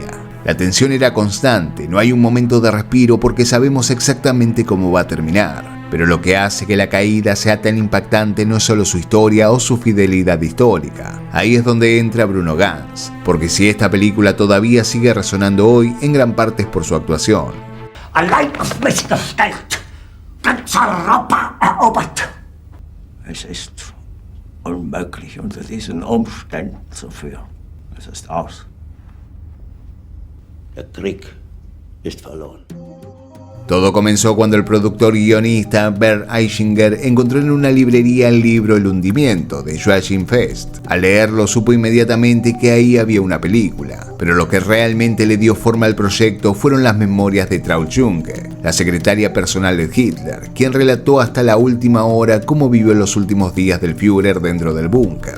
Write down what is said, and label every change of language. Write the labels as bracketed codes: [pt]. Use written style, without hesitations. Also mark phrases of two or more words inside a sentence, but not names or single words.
[es] La tensión era constante, no hay un momento de respiro porque sabemos exactamente cómo va a terminar. Pero lo que hace que la caída sea tan impactante no es solo su historia o su fidelidad histórica. Ahí es donde entra Bruno Ganz, porque si esta película todavía sigue resonando hoy, en gran parte es por su actuación. [de] Allein auf mich gestellt, ganz Europa erobert. Es ist unmöglich, unter diesen Umständen zu führen. Es ist aus. Der Krieg ist verloren. [es] Todo comenzó cuando el productor y guionista Bert Eichinger encontró en una librería el libro El hundimiento de Joachim Fest. Al leerlo supo inmediatamente que ahí había una película, pero lo que realmente le dio forma al proyecto fueron las memorias de Traut Junke, la secretaria personal de Hitler, quien relató hasta la última hora cómo vivió los últimos días del Führer dentro del búnker.